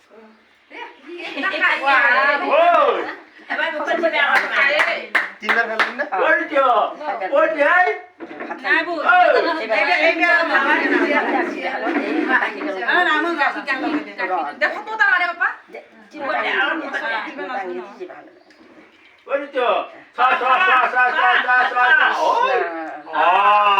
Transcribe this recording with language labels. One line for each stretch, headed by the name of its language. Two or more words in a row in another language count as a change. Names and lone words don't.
Bangla: এবার মুখে দিবে আমার মায়ে তিনবার ফেললেন না নাই বল দেখো তো তামারে বাবা
Korean: 사, 사, 사, 사, 사, 사, 사. 어? 아.